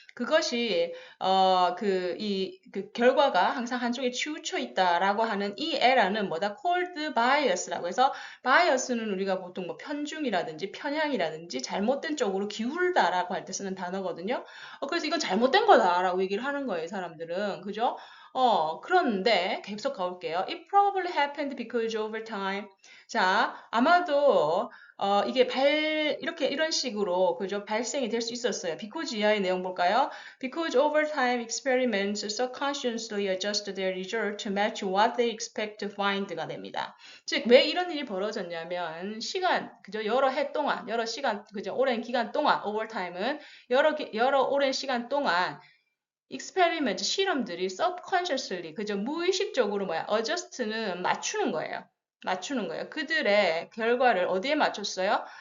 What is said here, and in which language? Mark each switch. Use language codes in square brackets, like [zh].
[ko] 그것이 그 결과가 항상 한쪽에 치우쳐 있다라고 하는 이 에러는 뭐다? cold bias라고 해서 bias는 우리가 보통 뭐 편중이라든지 편향이라든지 잘못된 쪽으로 기울다라고 할 때 쓰는 단어거든요. 그래서 이건 잘못된 거다라고 얘기를 하는 거예요, 사람들은. 그죠? 그런데 계속 가볼게요. [en] It probably happened because over time. [ko] 자, 아마도 이게 이런 식으로 그죠? 발생이 될 수 있었어요. because 이하의 내용 볼까요? [en] Because over time experiments subconsciously adjust their result to match what they expect to find [ko] 가 됩니다. 즉, 왜 이런 일이 벌어졌냐면 그죠? 여러 해 동안, 여러 시간, 그죠? 오랜 기간 동안 over time은 여러 오랜 시간 동안 experiment, 실험들이 subconsciously, 그죠? 무의식적으로 뭐야? adjust는 맞추는 거예요. 맞추는 거예요. 그들의 결과를 어디에 맞췄어요?